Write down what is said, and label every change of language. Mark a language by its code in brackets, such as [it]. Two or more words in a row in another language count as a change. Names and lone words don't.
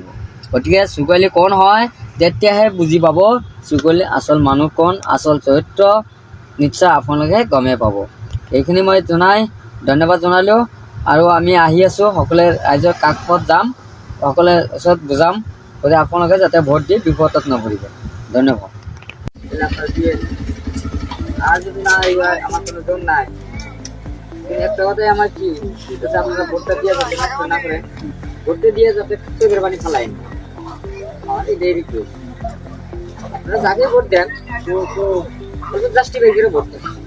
[as] গতিকে চুকলি কোন হয় তেতিয়াহে বুজি পাব চুকলি আচল মানুহ কোন, আচল চৰিত্ৰ নিশ্চয় আপোনালোকে গমেই পাব। এইখিনি মই জনাই ধন্যবাদ জনালোঁ। আৰু আমি আহি আছোঁ, সকলোৱে ৰাইজৰ কাষত যাম, সকলোৱে ওচৰত বুজাম, গতিকে আপোনালোকে যাতে ভোট দি বিপদত নপৰিব। ধন্যবাদ। [bn] আর যদি না আমার কোনো জন নাই, একটা কথাই আমার কি যাতে আপনারা ভোটটা দিয়ে যাতে নষ্ট না করেন, ভোটটা দিয়ে যাতে চোখের পানি ফেলাইন, আমার এটাই রিকোয়েস্ট। আপনারা যাকে ভোট দেন জাস্টিফাই করে ভোট দেন।